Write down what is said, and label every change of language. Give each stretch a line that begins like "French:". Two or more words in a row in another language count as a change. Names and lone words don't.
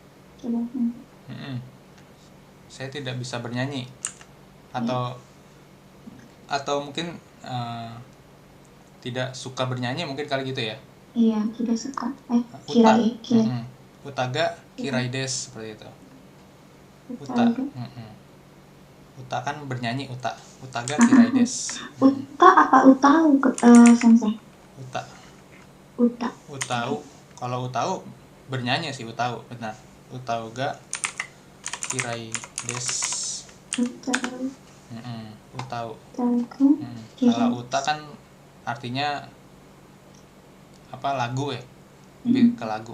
Indonesian: Saya tidak bisa bernyanyi. Atau mungkin tidak suka bernyanyi, mungkin kali gitu ya? Iya, tidak suka. Kirai.
Japanese: 歌が嫌いです,
Indonesian: seperti itu. Uta kan bernyanyi,
Japanese: 歌が嫌いです.
Indonesian: Uta apa utau, Sensei? Utau. Kalau utau bernyanyi sih, utau, benar.
Japanese: 歌うが嫌いです.
Indonesian: Utau. Kalau uta kan artinya lagu ya, lebih ke lagu.